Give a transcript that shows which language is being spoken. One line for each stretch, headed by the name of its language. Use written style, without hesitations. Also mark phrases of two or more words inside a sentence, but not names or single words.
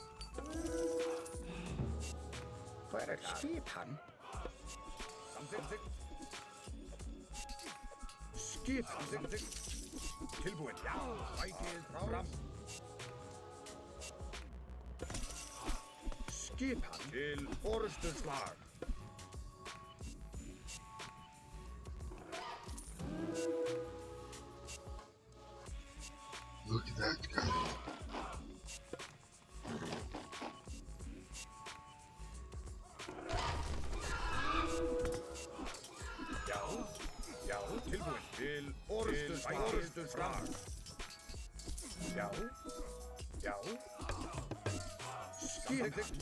Icelandic: Hver er það? Skipan. Samþykkt. Skip. Samþykkt. Tilbúin. Já, sækið fram. Skipan til orrustu slag.
English: Look at that guy.
Icelandic: Já, tilbúin. Til orrustu slag. Já. Skip.